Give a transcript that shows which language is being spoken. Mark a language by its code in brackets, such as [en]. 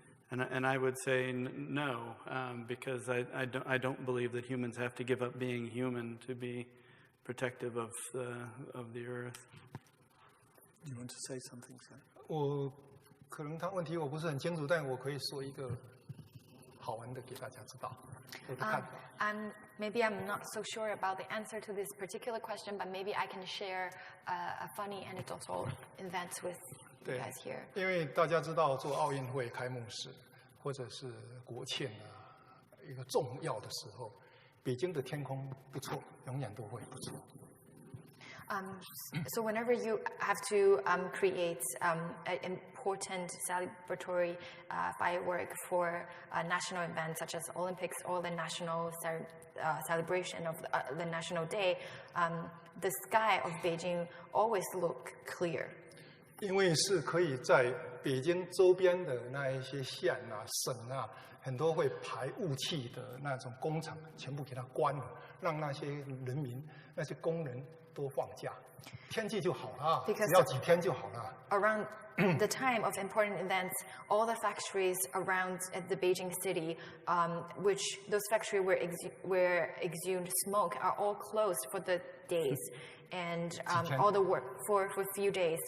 [en] And I would say no, because I don't believe that humans have to give up being human to be protective of the earth. Do you want to say something, Cai? [zh] 我可能他问题我不是很清楚，但我可以说一个好玩的给大家知道我的看法。 [en] Maybe I'm not so sure about the answer to this particular question, but maybe I can share a funny anecdotal event with you guys here. [zh] 因为大家知道做奥运会开幕式或者是国庆啊，一个重要的时候，北京的天空不错，永远都会不错。 [en] So whenever you have to create an important celebratory firework for a national event such as Olympics or the national celebration of the National Day, the sky of Beijing always look clear. [zh] 因为是可以在北京周边的那一些县啊、省啊，很多会排雾气的那种工厂，全部给它关了，让那些人民、那些工人都放假，天气就好了，只要几天就好了。 [en] Around the time of important events, all the factories around the Beijing city, which those factories where exhumed smoke, are all closed for the days, and all the work for a few days.